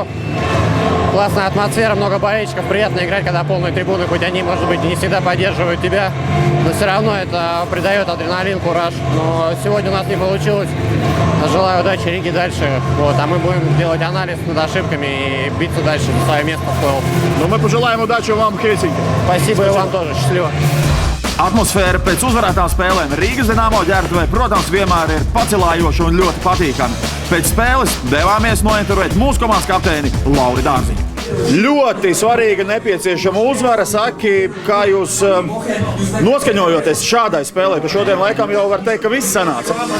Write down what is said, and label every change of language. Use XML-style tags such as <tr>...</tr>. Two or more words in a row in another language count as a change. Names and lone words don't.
<ru>Классная атмосфера, много болельщиков. Приятно играть, когда полные трибуны, хоть они, может быть, не всегда поддерживают тебя. Но все равно это придает адреналин, кураж. Но сегодня у нас не получилось. Желаю удачи Риге дальше. Вот, а мы будем делать анализ над ошибками и биться дальше за свое место в плей-офф. Ну, мы пожелаем удачи вам в Хельсинки. Спасибо и вам тоже. Счастливо.</ru> <lv>Atmosfēra pēc uzvarētām spēlēm Rīgas Dinamo ģērbtuvē, protams, vienmēr ir pacelājoša un ļoti patīkama. Pēc spēles devāmies nointervēt mūsu komandas kapteini Lauri Dārziņu. Ļoti svarīga, nepieciešama uzvara. Saki, kā jūs noskaņojoties šādai spēlē, ka šodien laikam jau var teikt, ka viss sanāca?</lv>